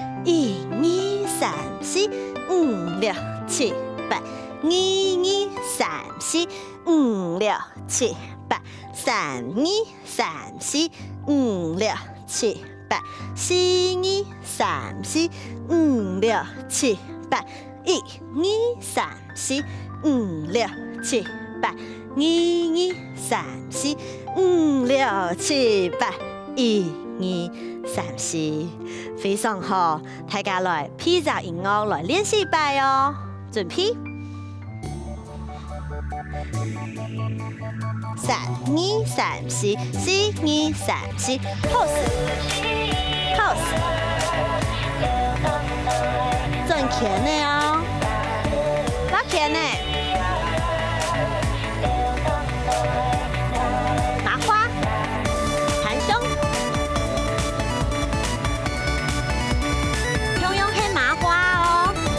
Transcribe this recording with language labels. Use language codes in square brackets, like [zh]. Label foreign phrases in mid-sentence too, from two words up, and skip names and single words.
[zh] 1、2、3、4、5、6、7、8， 1、2、3、4、5、6、7、8， 3、2、3、4、5、6、7、8， 4、2、3、4、5、6、7、8， 1、2、3、4、5、6、7、8， 1、2、3、4、5、6、7、8， 1、2、3、4，非常好，大家來披着音樂來練習一擺哦，準備。3、2、3、4， 4、2、3、4 ， [en] pose， pose， [zh] 轉圈的哦，拉圈的，麻花，含胸，用用黑麻花哦。